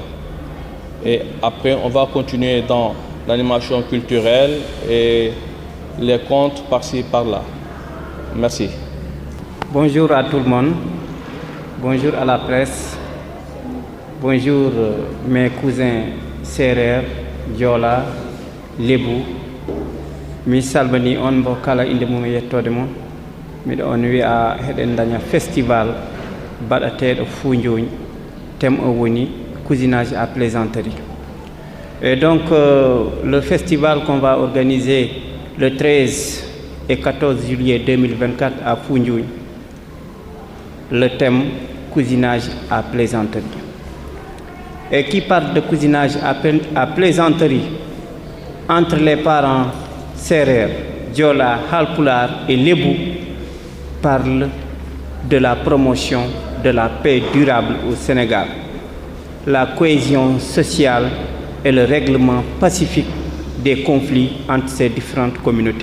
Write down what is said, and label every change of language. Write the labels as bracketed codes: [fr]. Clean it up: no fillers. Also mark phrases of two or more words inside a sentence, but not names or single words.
[fr] Et après, on va continuer dans l'animation culturelle et les contes par-ci, par-là. Merci. Bonjour à tout le monde. Bonjour à la presse. Bonjour mes cousins Serer, Diola, Lébou. [ff] Mi salmini on bo kala inde mum e yettode mon. Miɗo on wi'a heɗen daña festival baɗateɗo Foundiougne. Thème o woni [fr] cousinage à plaisanterie. Et donc le festival qu'on va organiser le 13 et 14 juillet 2024 à Foundiougne, le thème cousinage à plaisanterie. Et qui parle de cousinage à plaisanterie entre les parents Serer, Diola, Halpulaar et Lébou parle de la promotion de la paix durable au Sénégal, la cohésion sociale et le règlement pacifique des conflits entre ces différentes communautés.